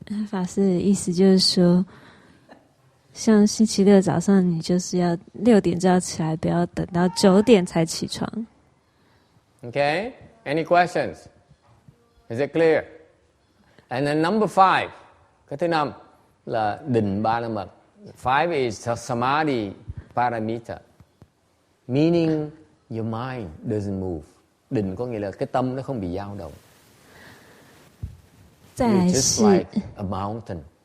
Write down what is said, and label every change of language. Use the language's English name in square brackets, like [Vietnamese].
[Chinese] 法师的意思就是说，像星期六早上你就是要6点就要起来，不要等到9点才起床。 [English] Okay? Any questions? Is it clear? And then number 5, [Vietnamese] cái thứ 5 là định ba la mật. [English] 5 is samadhi paramita. Meaning your mind doesn't move. [Vietnamese] Định có nghĩa là cái tâm nó không bị dao động. [English] You're just like a mountain.